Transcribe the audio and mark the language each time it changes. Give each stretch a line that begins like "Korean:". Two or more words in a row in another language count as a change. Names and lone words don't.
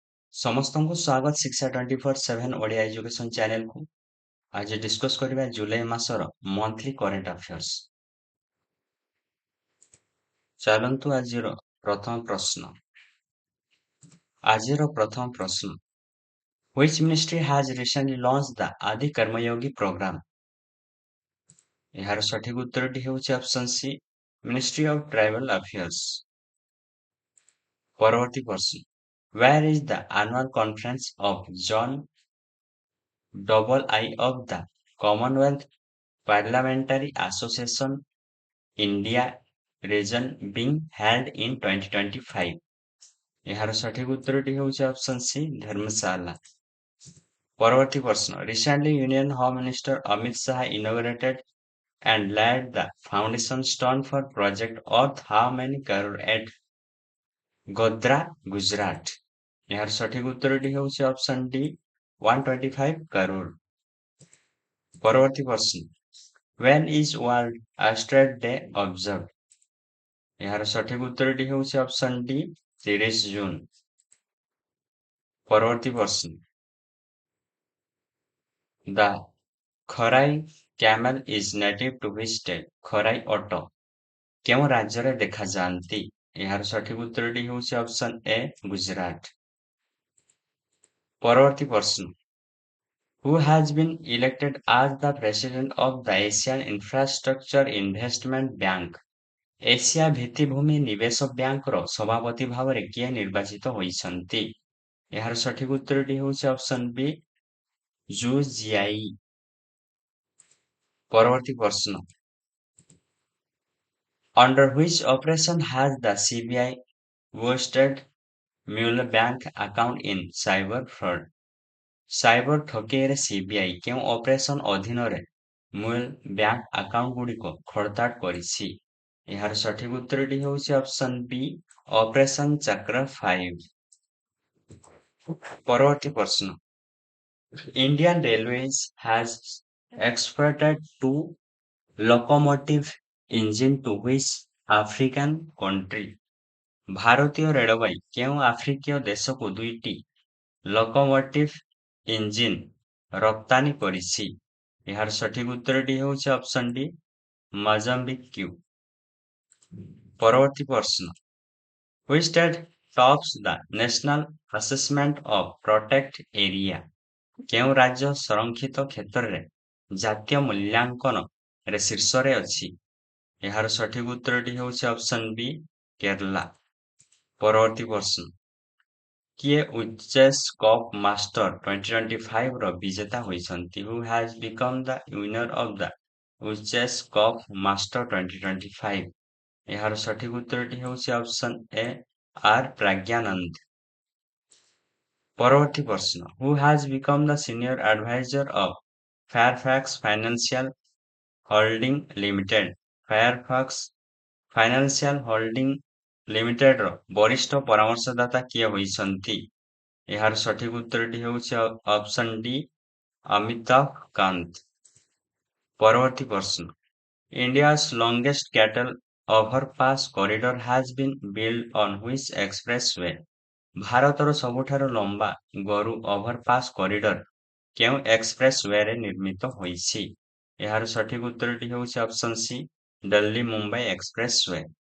Odia: ସମସ୍ତଙ୍କୁ ସ୍ୱାଗତ ଶିକ୍ଷା 24/7 ଓଡ଼ିଆ
English: education channelକୁ।
Odia: ଆଜି ଡିସ୍କସ୍ କରିବା ଜୁଲାଇ ମାସର
English: monthly current affairs.
Odia: ଚାଲନ୍ତୁ ଆଜିର ପ୍ରଥମ ପ୍ରଶ୍ନ। ଆଜିର ପ୍ରଥମ ପ୍ରଶ୍ନ।
English: Which ministry has recently launched the ଆଦି କର୍ମଯୋଗୀ program?
Odia: ଏହାର ସଠିକ ଉତ୍ତରଟି ହେଉଛି
English: option C,
Odia: ମିନିଷ୍ଟ୍ରି ଅଫ୍ ଟ୍ରାଇବାଲ ଆଫେୟାର୍ସ। ପରବର୍ତ୍ତୀ ପ୍ରଶ୍ନ।
English: Where is the annual conference of John II of the Commonwealth Parliamentary Association India region being held in 2025?
Odia: ଏହାର ସଠିକ ଉତ୍ତରଟି ହେଉଛି
English: option C,
Odia: ଧର୍ମଶାଳା। ପରବର୍ତ୍ତୀ ପ୍ରଶ୍ନ।
English: Recently, Union Home Minister Amit Shah inaugurated and laid the foundation stone for Project Earth How Many Crore at ଗୋଧ୍ରା, ଗୁଜରାଟ।
Odia: ଏହାର ସଠିକ ଉତ୍ତରଟି ହେଉଛି
English: option D,
Odia: 125 crore। ପରବର୍ତ୍ତୀ ପ୍ରଶ୍ନ।
English: When is World Asteroid Day observed?
Odia: ଏହାର ସଠିକ ଉତ୍ତରଟି ହେଉଛି
English: option D,
Odia: 30 ଜୁନ। ପରବର୍ତ୍ତୀ ପ୍ରଶ୍ନ।
English: The ଖରାଇ camel is native to which state?
Odia: ଖରାଇ ଓଟ କେଉଁ ରାଜ୍ୟରେ ଦେଖାଯାଆନ୍ତି? ଏହାର ସଠିକ ଉତ୍ତରଟି ହେଉଛି
English: option A,
Odia: ଗୁଜରାଟ। ପରବର୍ତ୍ତୀ ପ୍ରଶ୍ନ।
English: Who has been elected as the president of the Asian Infrastructure Investment Bank?
Odia: ଏସିଆ ଭିତ୍ତିଭୂମି ନିବେଶ ବ୍ୟାଙ୍କର ସଭାପତି ଭାବରେ କିଏ ନିର୍ବାଚିତ ହୋଇଛନ୍ତି? ଏହାର ସଠିକ ଉତ୍ତରଟି ହେଉଛି
English: option B,
Odia: ଜୁ ଜିଆଇ। ପରବର୍ତ୍ତୀ ପ୍ରଶ୍ନ।
English: Under which operation has the CBI boosted Mule Bank account in cyber fraud?
Odia: ସାଇବର ଠକେଇରେ ସିବିଆଇ କେଉଁ ଅପରେସନ ଅଧୀନରେ
English: mule bank account
Odia: ଗୁଡ଼ିକ ଖୋଳତାଡ଼ କରିଛି? ଏହାର ସଠିକ ଉତ୍ତରଟି ହେଉଛି
English: option B,
Odia: ଅପରେସନ ଚକ୍ର 5। ପରବର୍ତ୍ତୀ ପ୍ରଶ୍ନ।
English: ଇଣ୍ଡିଆନ ରେଲୱେଜ has exported 2 locomotive engine to which African country?
Odia: ଭାରତୀୟ ରେଳବାଇ କେଉଁ ଆଫ୍ରିକୀୟ ଦେଶକୁ 2ଟି
English: locomotive engine
Odia: ରପ୍ତାନି କରିଛି? ଏହାର ସଠିକ ଉତ୍ତରଟି ହେଉଛି
English: option D,
Odia: ମଜାମ୍ବିକ। ପରବର୍ତ୍ତୀ ପ୍ରଶ୍ନ।
English: Which state tops the National Assessment of Protect Area?
Odia: କେଉଁ ରାଜ୍ୟ ସଂରକ୍ଷିତ କ୍ଷେତ୍ରରେ ଜାତୀୟ ମୂଲ୍ୟାଙ୍କନରେ ଶୀର୍ଷରେ ଅଛି? ଏହାର ସଠିକ ଉତ୍ତରଟି ହେଉଛି
English: option B,
Odia: କେରଲା। ପରବର୍ତ୍ତୀ ପ୍ରଶ୍ନ। କିଏ ଉଚେସ୍ କପ୍ ମାଷ୍ଟର 2025 ର ବିଜେତା ହୋଇଛନ୍ତି?
English: Who has become the winner of the ଉଚେସ୍ କପ୍ ମାଷ୍ଟର 2025?
Odia: ଏହାର ସଠିକ ଉତ୍ତରଟି ହେଉଛି
English: option A,
Odia: ଆର୍ ପ୍ରଜ୍ଞାନନ୍ଦ। ପରବର୍ତ୍ତୀ ପ୍ରଶ୍ନ।
English: Who has become the senior advisor of Fairfax Financial Holding Limited?
Odia: Fairfax Financial Holding ଲିମିଟେଡର ବରିଷ୍ଠ ପରାମର୍ଶଦାତା କିଏ ହୋଇଛନ୍ତି? ଏହାର ସଠିକ ଉତ୍ତରଟି ହେଉଛି
English: option D,
Odia: ଅମିତାଭ କାନ୍ତ। ପରବର୍ତ୍ତୀ ପ୍ରଶ୍ନ।
English: India's longest cattle overpass corridor has been built on which expressway?
Odia: ଭାରତର ସବୁଠାରୁ ଲମ୍ବା ଗୋରୁ
English: overpass corridor
Odia: କେଉଁ ଏକ୍ସପ୍ରେସୱେରେ ନିର୍ମିତ ହୋଇଛି? ଏହାର ସଠିକ ଉତ୍ତରଟି ହେଉଛି
English: option C,
Odia: ଦିଲ୍ଲୀ ମୁମ୍ବାଇ ଏକ୍ସପ୍ରେସୱେ।